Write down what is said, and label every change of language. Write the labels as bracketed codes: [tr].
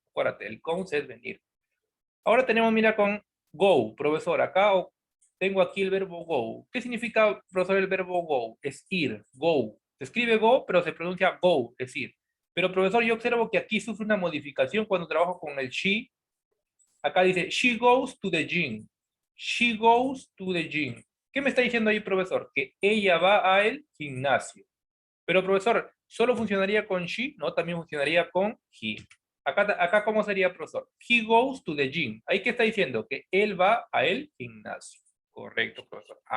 [es] Acuérdate, el comes es venir. Ahora tenemos, mira, con go, profesor. Acá tengo aquí el verbo go. ¿Qué significa, profesor, el verbo go? Es ir, go. Se escribe go, pero se pronuncia go, es ir. Pero, profesor, yo observo que aquí sufre una modificación cuando trabajo con el she. Acá dice, [en] she goes to the gym. She goes to the gym. [es] ¿Qué me está diciendo ahí, profesor? Que ella va al gimnasio. Pero, profesor, ¿solo funcionaría con she? No, también funcionaría con he. Acá ¿cómo sería, profesor? [en] He goes to the gym. [es] ¿Ahí qué está diciendo? Que él va a el gimnasio. Correcto, profesor.